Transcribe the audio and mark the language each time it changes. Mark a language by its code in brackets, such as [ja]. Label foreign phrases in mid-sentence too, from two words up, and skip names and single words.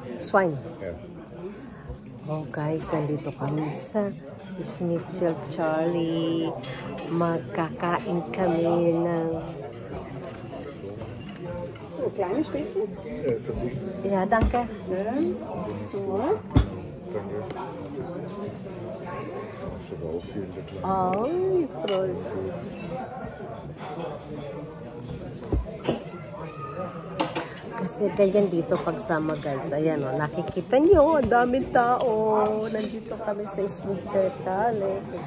[en] swine. [tl] Oh guys, nandito kami sa Schnitzel Charlie. Magkakain kami ng... [de] So, kleine Spitze? Ja, danke. So. Ay, Prost. [tl] Kasi ganyan dito pagsama guys. Ayan o, nakikita nyo, ang daming tao. Nandito kami sa Schnitzel Charlie.